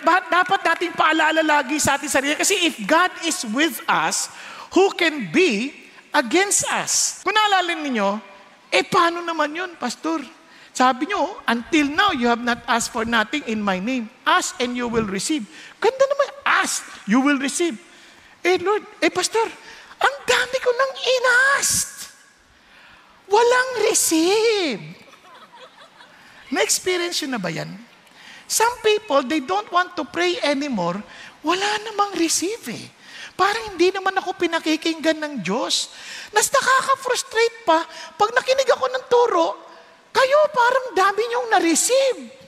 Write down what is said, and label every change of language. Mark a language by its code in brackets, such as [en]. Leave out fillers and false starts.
[tl] Dapat nating paalala lagi sa ating sarili. Kasi if God is with us, who can be against us? Kung naalala ninyo, paano naman yun, Pastor? [en] Sabi nyo, until now, you have not asked for nothing in my name. Ask and you will receive. Ganda naman, ask, you will receive. [tl] Lord, Pastor, ang dami ko nang inask. Walang receive. Na-experience yun na ba yan? [en] Some people, they don't want to pray anymore. [tl] Wala namang receive Parang hindi naman ako pinakikinggan ng Diyos. Nakaka-frustrate pa, pag nakinig ako ng turo, kayo parang dami niyong na-receive.